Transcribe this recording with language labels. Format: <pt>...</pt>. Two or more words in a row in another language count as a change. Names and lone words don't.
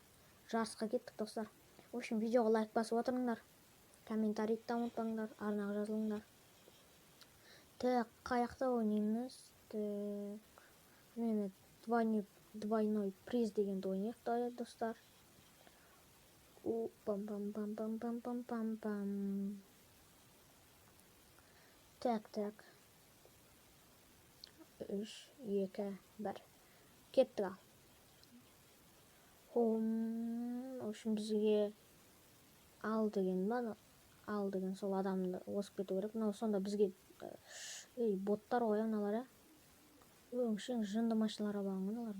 <kk>Жарысқа кеттік достар.</kk> <ru>В общем,</ru> <kk>видеоға лайк басып отырыңдар. Комментарийді да ұмытпаңдар, арнаға жазылыңдар. Қаяқта ойнаймыз? Мен</kk> <ru>двойной приз</ru> <kk>дегенді ойнайық, давай достар. Пам-пам-пам-пам-пам-пам-пам.</kk> <ru>Так. 3, 2, 1.</ru> <kk>Кеттік ал.</kk> <ru>В общем,</ru> <kk>бізге ал деген ба? Ал деген сол адамды осып кету керек. Сонда бізге боттар ғой аналар, өңшең жынды машиналарға бағынған олар.</kk>